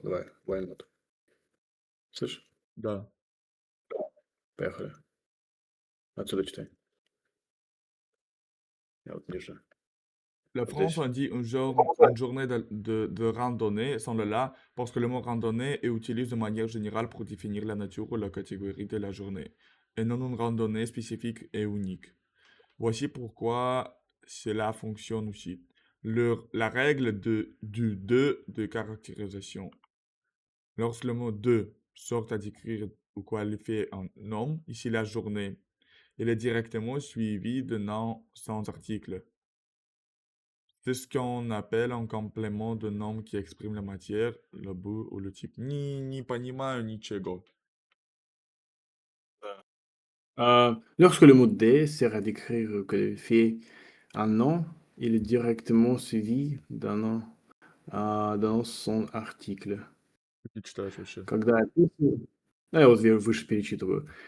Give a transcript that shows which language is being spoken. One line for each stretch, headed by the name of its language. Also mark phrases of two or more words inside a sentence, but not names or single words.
Russian: Давай,
English: why not?
Russian: Слышь, Да. поехали. Отсюда читай. Я вот ниже.
French: La
Russian: Вот
French: France,
Russian: здесь.
French: on dit une journée de randonnée sans le la, parce que le mot randonnée est utilisé de manière générale pour définir la nature ou la catégorie de la journée, et non une randonnée spécifique et unique. Voici pourquoi cela fonctionne aussi. La règle du de caractérisation. Lorsque le mot de sort à décrire ou qualifier un nom, ici la journée, il est directement suivi de nom sans article. C'est ce qu'on appelle un complément de nom qui exprime la matière, le bout ou le type.
Russian: Не понимаю ничего.
French: Lorsque le mot D sert à décrire ou qualifier un nom, il est directement suivi dans son article.
Russian: Что ты читаешь вообще? Когда описываю, ну, я вот выше перечитываю.